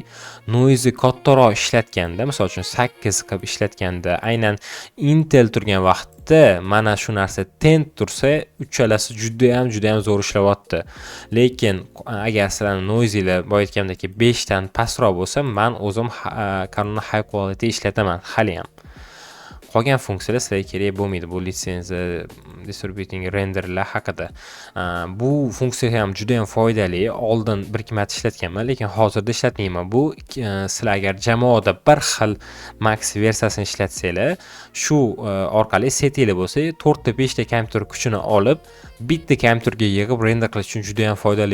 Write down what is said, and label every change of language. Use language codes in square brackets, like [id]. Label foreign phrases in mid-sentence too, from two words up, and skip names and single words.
[uz] Noise kattaroq ishlatganda, misol uchun 8 qilib ishlatganda, aynan Intel turgan vaqtda mana shu narsa tint tursa, uchalasi juda ham zo'r ishlayapti. Lekin agar sizlarning noiselar boya aytgandek 5 dan pastroq bo'lsa, men o'zim Canon [en] high quality [uz] ishlataman hali ham. Qolgan funksiyalar sizlarga kerak bo'lmaydi. Bu litsenziya, distributing renderlar haqida. Bu funksiya ham juda ham foydali. Oldin bir ikki marta ishlatganman, lekin hozirda ishlatmayman. Bu sizlar agar jamoada bir xil max versiyasini ishlatsanglar, shu orqali setinglar bo'lsa, 4 ta 5 ta kompyuter kuchini olib, bitta kompyuterga yig'ib render qilish uchun juda ham foydali.